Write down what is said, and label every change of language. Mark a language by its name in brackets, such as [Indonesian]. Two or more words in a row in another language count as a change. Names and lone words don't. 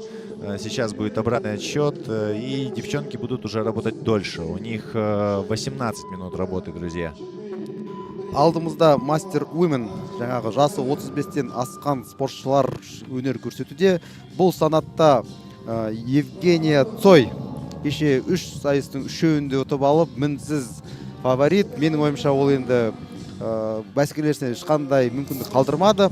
[Russian] Сейчас будет обратный отсчет, и девчонки будут уже работать дольше. У них 18 минут работы, друзья. [Kazakh] Алдымызда Мастер Women, жаңағы жасы 35-тен асқан спортшылар өнер көрсетуде. Бұл санатта Евгения Цой кеше 3 сайыстың 3-өңінде ұтып алып, мінсіз фаворит. Менің ойымша ол енді бәсекелесіне ешқандай мүмкіндік қалдырмады.